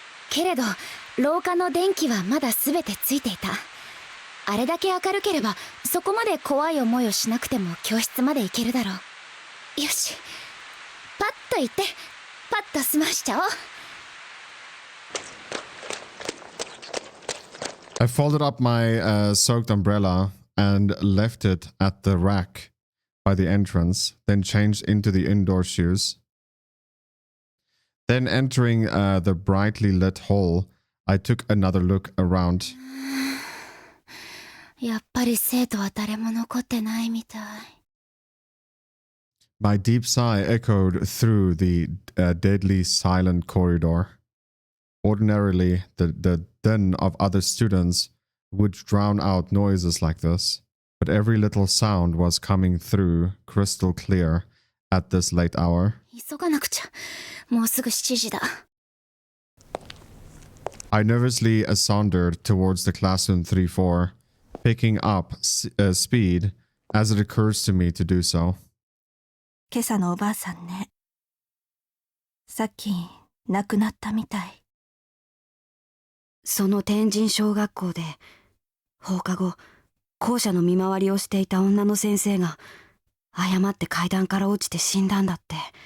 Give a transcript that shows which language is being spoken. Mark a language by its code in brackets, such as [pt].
[ja] けれど廊下の電気はまだ全てついていた。あれだけ明るければそこまで怖い思いをしなくても教室まで行けるだろう。よし、パッと行ってパッと済ましちゃおう。 [en] I folded up my soaked umbrella and left it at the rack by the entrance, then changed into the indoor shoes. Then entering the brightly lit hall, I took another look around. [ja] やっぱり生徒は誰も残ってないみたい。 [en] My deep sigh echoed through the deadly silent corridor. Ordinarily, the din of other students would drown out noises like this, but every little sound was coming through crystal clear at this late hour. [ja] 急がなくちゃ。もうすぐ7時だ。 [en] I nervously sauntered towards the classroom 3-4, picking up speed as it occurs to me to do so. [ja] 今朝のおばあさんね。さっき亡くなったみたい。その天神小学校で放課後校舎の見回りをしていた女の先生が誤って階段から落ちて死んだんだって。